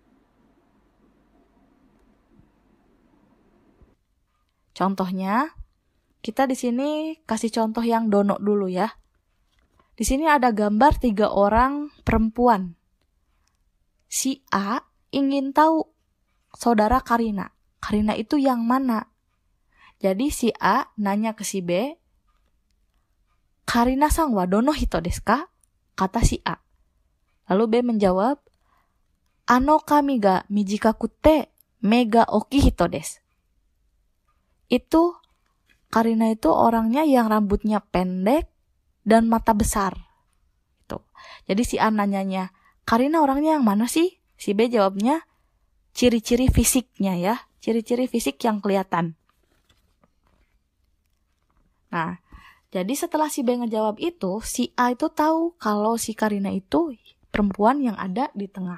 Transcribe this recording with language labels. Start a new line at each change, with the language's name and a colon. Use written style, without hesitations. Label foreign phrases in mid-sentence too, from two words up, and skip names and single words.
Indonesian: Contohnya, kita di sini kasih contoh yang dono dulu ya. Di sini ada gambar 3 orang perempuan. Si A ingin tahu saudara Karina. Karina itu yang mana? Jadi si A nanya ke si B,
Japanese: カリナさんはどの人ですか?
Indonesian: Kata si A. Lalu B menjawab,
Japanese: あの髪が短くって目が大きい人です.
Indonesian: Itu Karina itu orangnya yang rambutnya pendek dan mata besar. Itu. Jadi si A nanyanya, Karina orangnya yang mana sih? Si B jawabnya, ciri-ciri fisiknya ya. Ciri-ciri fisik yang kelihatan. Nah, jadi setelah si B ngejawab itu, si A itu tahu kalau si Karina itu perempuan yang ada di tengah.